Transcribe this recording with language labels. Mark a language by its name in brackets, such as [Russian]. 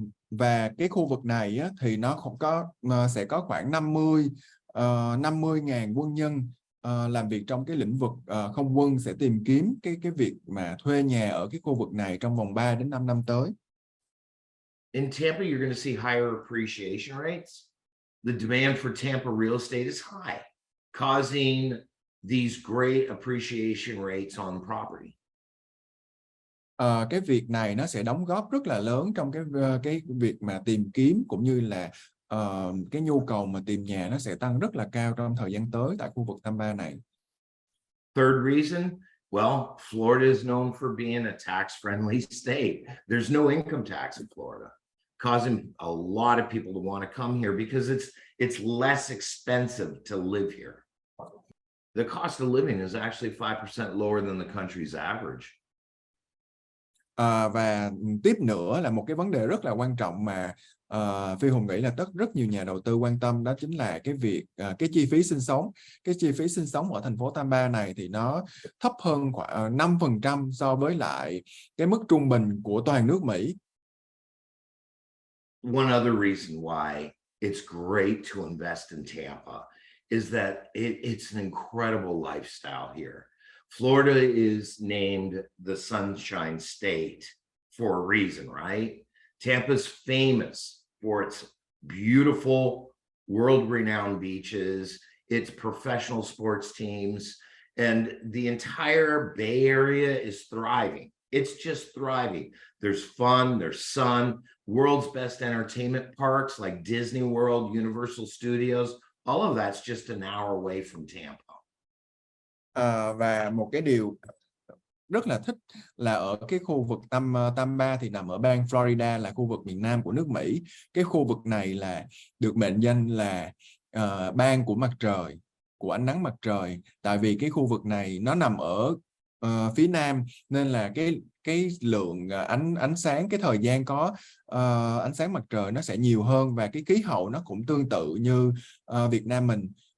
[Vietnamese] Và cái khu vực này á, thì nó không có sẽ có khoảng 50.000 quân nhân làm việc trong cái lĩnh vực không quân, sẽ tìm kiếm cái việc mà thuê nhà ở cái khu vực này trong vòng 3 đến 5 năm tới. [English] In Tampa, you're going to see higher appreciation rates. The demand for Tampa real estate is high, causing these great appreciation rates on property. [Vietnamese] Cái việc này nó sẽ đóng góp rất là lớn trong cái việc mà tìm kiếm, cũng như là cái nhu cầu mà tìm nhà nó sẽ tăng rất là cao trong thời gian tới tại khu vực Tampa này. [English] Third reason, well, Florida is known for being a tax-friendly state. There's no income tax in Florida, causing a lot of people to want to come here because it's less expensive to live here. The cost of living is actually 5% lower than the country's average. [Vietnamese] Và tiếp nữa là một cái vấn đề rất là quan trọng mà Phi Hùng nghĩ là rất nhiều nhà đầu tư quan tâm, đó chính là cái việc cái chi phí sinh sống. Cái chi phí sinh sống ở thành phố Tampa này thì nó thấp hơn khoảng 5% so với lại cái mức trung bình của toàn nước Mỹ. [English] One other reason why it's great to invest in Tampa is that it's an incredible lifestyle here. Florida is named the Sunshine State for a reason, right? Tampa's famous for its beautiful, world-renowned beaches, its professional sports teams, and the entire Bay Area is thriving. It's just thriving. There's fun, there's sun, world's best entertainment parks like Disney World, Universal Studios, all of that's just an hour away from Tampa. [Vietnamese] Và một cái điều rất là thích là ở cái khu vực Tampa thì nằm ở bang Florida, là khu vực miền Nam của nước Mỹ. Cái khu vực này là được mệnh danh là bang của mặt trời, của ánh nắng mặt trời, tại vì cái khu vực này nó nằm ở phía Nam, nên là cái lượng ánh sáng, cái thời gian có ánh sáng mặt trời nó sẽ nhiều hơn, và cái khí hậu nó cũng tương tự như Việt Nam mình.